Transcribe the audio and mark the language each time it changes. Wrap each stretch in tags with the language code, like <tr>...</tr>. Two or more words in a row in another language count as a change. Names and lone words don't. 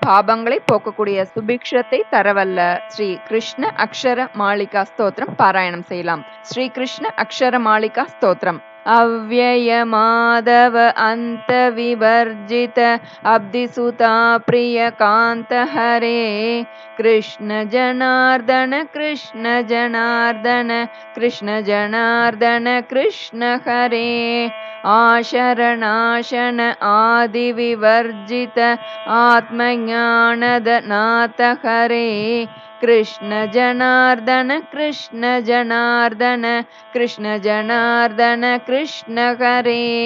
<ta>பாபங்களை போக்கக்கூடிய சுபிக்ஷத்தை தரவல்ல ஸ்ரீ கிருஷ்ண அக்ஷர மாளிகா ஸ்தோத்திரம் பாராயணம் செய்யலாம். ஸ்ரீ கிருஷ்ண அக்ஷர மாளிகா ஸ்தோத்திரம்.</ta> <sa>अव्यय माधव अंत विवर्जित अब्धिसुता प्रिय कांत हरे कृष्ण जनार्दन कृष्ण जनार्दन कृष्ण जनार्दन कृष्ण हरे आशरणाशन आदि विवर्जित आत्मज्ञानद नाथ हरे कृष्ण जनार्दन कृष्ण जनार्दन कृष्ण जनार्दन कृष्ण हरे</sa>